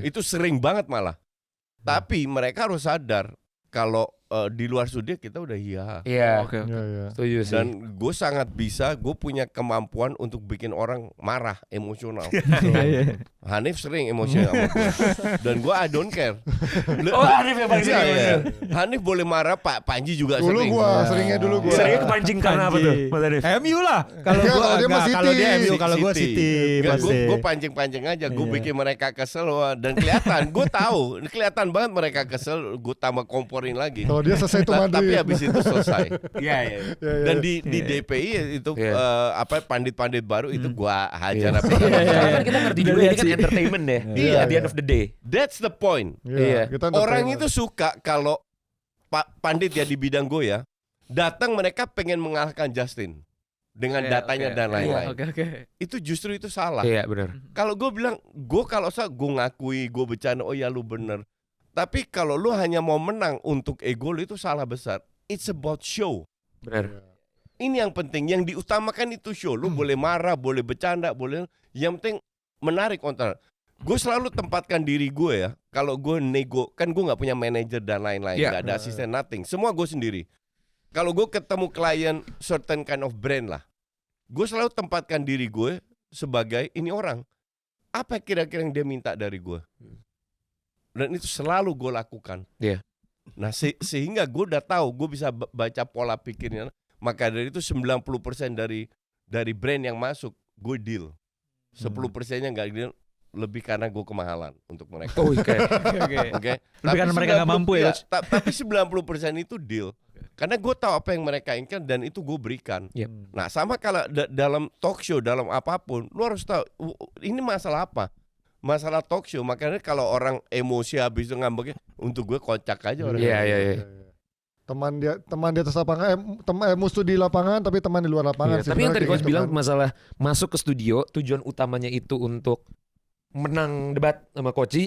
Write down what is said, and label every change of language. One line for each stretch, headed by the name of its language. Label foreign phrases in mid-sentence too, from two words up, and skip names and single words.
Indonesian: Itu sering banget malah. Tapi mereka harus sadar kalau di luar studio kita udah iya. Iya. Oke. Iya, iya. Setuju sih. Dan gue sangat bisa, gue punya kemampuan untuk bikin orang marah, emosional. Hanif sering emosional sama gue. Dan gue
English: I don't care.
Indonesian: Oh Hanif yang paling Iya, sering. iya. Hanif boleh marah, Pak Panji juga Dulu sering. gua, seringnya dulu gua. Seringnya kepancing karena apa tuh? Mas Hanif? MU lah. Kalau Enggak, gua kalau dia mah enggak, kalau City. dia MU, kalau gua City pasti. Gue pancing-pancing aja, gue Iya. bikin mereka kesel wah. Dan kelihatan, gue tahu, kelihatan banget mereka kesel, gue tambah komporin lagi. Kalau dia selesai itu Madrid. Tapi habis itu selesai. Iya. Iya, iya. Dan di DPI itu Iya. pandit-pandit baru itu gua hajar Iya. apa. Karena kan kita ngerti juga ini kan entertainment deh. Iya.
English: At the end of the day. That's the point.
Indonesian: Iya. Kita Orang entertainer. itu suka kalau pandit ya di bidang gue ya, datang mereka pengen mengalahkan Justin dengan Oke, datanya oke. dan lain-lain. Oke. Itu justru itu salah. Iya benar. Kalau gue bilang, kalau gue ngakui, gue bercanda, oh ya lu bener. Tapi kalau lu hanya mau menang untuk ego lu itu salah besar.
English: It's about show.
Indonesian: Benar. Ini yang penting, yang diutamakan itu show. Lu boleh marah, boleh bercanda, boleh. Yang penting menarik konten. Gue selalu tempatkan diri gue ya. Kalau gue nego, kan gue nggak punya manajer dan lain-lain, Iya. nggak ada asisten, nothing. Semua gue sendiri. kalau gue ketemu klien
English: certain kind of brand
Indonesian: lah, gue selalu tempatkan diri gue sebagai ini orang. Apa kira-kira yang dia minta dari gue? Dan itu selalu gue lakukan. Iya. Nah sehingga gue udah tahu, gue bisa baca pola pikirnya. Maka dari itu 90% dari brand yang masuk, gue deal. 10%-nya nggak deal, lebih karena gue kemahalan untuk mereka. Oh, oke. Oke. Lebih karena mereka nggak mampu ya, Coach? Tapi 90% itu deal. Karena gue tahu apa yang mereka inginkan dan itu gue berikan. Yep. Nah sama kalau dalam
English: talk show,
Indonesian: dalam apapun, lu harus tahu ini masalah apa. Masalah
English: talk show,
Indonesian: makanya kalau orang emosi habis itu ngambeknya, untuk gue kocak aja orang. Iya. Teman di atas lapangan, musuh di lapangan tapi teman di luar lapangan. Iya, tapi yang tadi Sebenarnya coach kayak bilang gitu kan. masalah masuk ke studio, tujuan utamanya itu untuk menang debat sama Koci.